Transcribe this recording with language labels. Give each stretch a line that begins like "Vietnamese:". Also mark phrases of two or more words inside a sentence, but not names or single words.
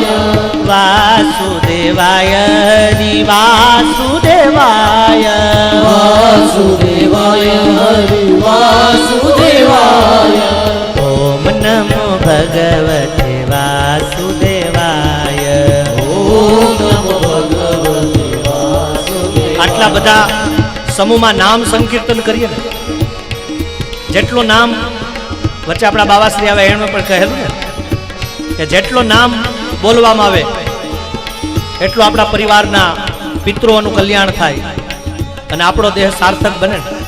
Sanskrit: वासुदेवाय रि वासुदेवाय। वासुदेवाय हरि वासुदेवाय। ओम नमो भगवते वासुदेवाय। ओम नमो भगवते वासुदेवाय।
Gujarati: આટલા બધા સમૂહમાં નામ સંકીર્તન કરીએ ને, જેટલું નામ વચ્ચે આપણા બાવાશ્રી આવે એમાં પણ કહેલું ને કે જેટલું નામ બોલવામાં આવે એટલું આપણા પરિવારના પિતૃઓનું કલ્યાણ થાય અને આપણો દેહ સાર્થક બને.